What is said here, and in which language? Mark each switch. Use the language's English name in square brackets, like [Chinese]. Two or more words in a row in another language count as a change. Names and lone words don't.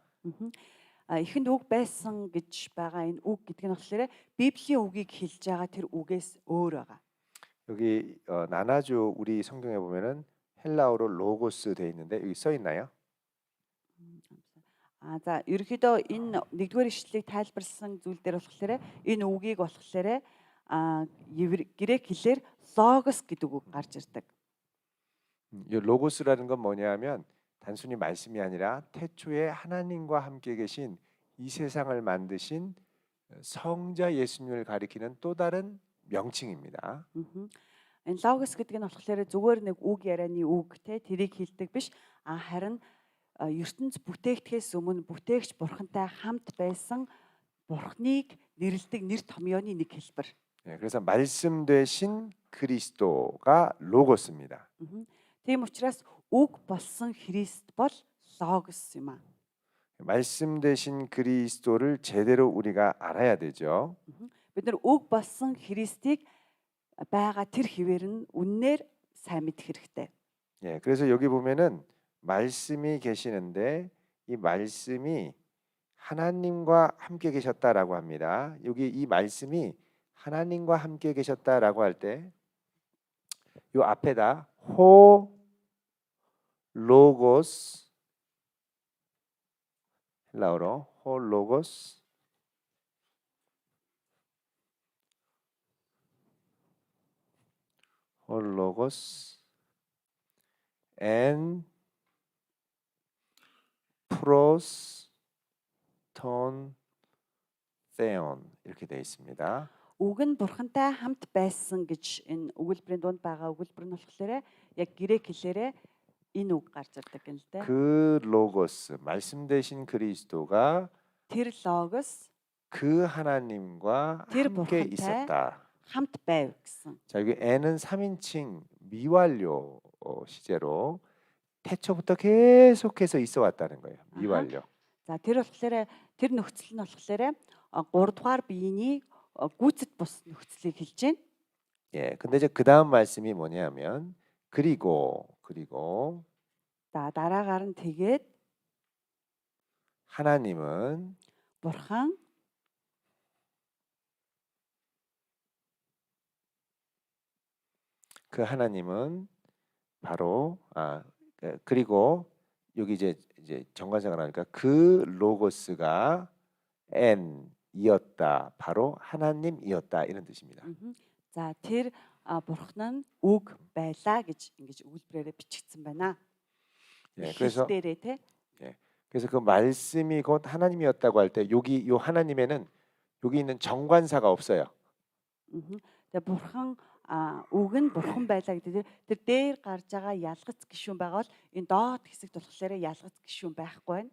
[Mongolian] Эхэнд үг байсан гэж байгаа энэ үг гэдэг нь болохоор Библийн үгийг хэлж байгаа тэр үгээс өөр байгаа. [Korean] 여기 나나주 우리 성경에 보면은 헬라어로 로고스 돼 있는데 여기 써 있나요? [Mongolian] За ерөөхдөө энэ нэгдүгээр ишлэлийг тайлбарласан зүйл дээр болохоор энэ үгийг болохоор грек хэлээр логос гэдэг үг гарч ирдэг. [Korean] 이 로고스라는 건 뭐냐면 단순히 말씀이 아니라 태초에 하나님과 함께 계신 이 세상을 만드신 성자 예수님을 가리키는 또 다른 명칭입니다. [Mongolian] Энэ логос гэдэг нь болохоор зүгээр нэг үг ярианы үг те тэрийг хэлдэг биш. Харин ертөнц бүтээгдэхээс өмнө бүтээгч бурхантай хамт байсан бурхныг нэрлэдэг нэр томьёоны нэг хэлбэр. [Korean] 네, 그래서 말씀 되신 그리스도가 로고스입니다. [Mongolian] Тийм учраас үг болсон Христ бол логос юм аа. [Korean] 말씀 되신 그리스도를 제대로 우리가 알아야 되죠. [Mongolian] Бид нар үг болсон Христийг байгаа тэр хിവэр нь үннээр сайн мэдэх хэрэгтэй. [Korean] 예, 그래서 여기 보면은 말씀이 계시는데 이 말씀이 하나님과 함께 계셨다라고 합니다. 여기 이 말씀이 하나님과 함께 계셨다라고 할 때 요 앞에다 호 로고스 헬라어로 [Greek] ὁ λόγος [Korean] and [Greek] πρὸς τὸν θεόν [Korean] 이렇게 되어 있습니다. [Mongolian] Үг нь бурхантай хамт байсан гэж энэ өгүүлбэрийн дунд байгаа өгүүлбэр нь болохоор яг грек хэлээрээ энэ үг гарч ирдэг юм л дээ. [Korean] 그 로고스 말씀 되신 그리스도가 [Mongolian] Тэр логос [Korean] 그 하나님과 [Mongolian] Тэр [Korean] 함께 [Mongolian] бурхантай [Korean] 있었다. [Mongolian] хамт байв гэсэн. [Korean] 자, 여기 n은 3인칭 미완료 시제로 태초부터 계속해서 있어 왔다는 거예요. 미완료. [Mongolian] За тэр болохоор тэр нөхцөл нь болохоор 3 дугаар биений гүйцэд бус нөхцөлийг хэлж байна. [Korean] 예, 근데 이제 그 다음 말씀이 뭐냐면 그리고 [Mongolian] За дараагаар нь тэгээд [Korean] 하나님은 [Mongolian] бурхан [Korean] 그 하나님은 바로 그리고 여기 이제 정관사가 나오니까 그 로고스가 n이었다. 바로 하나님이었다 이런 뜻입니다. [Mongolian] за тэр бурхан нь үг байлаа гэж ингэж өгүүлбэрээрээ бичигдсэн байна. [Korean] 예, [Mongolian] Эхлэл дээрээ те. [Korean] 예, 그래서 그 말씀이 곧 하나님이었다고 할 때 여기 요 하나님에는 여기 있는 정관사가 없어요. [Mongolian] Тэгээ бурхан үг нь бурхан байлаа гэдэг тэр дээр гарч байгаа ялгац гишүүн байгаа бол энэ доод хэсэгт болохоор ялгац гишүүн байхгүй байна.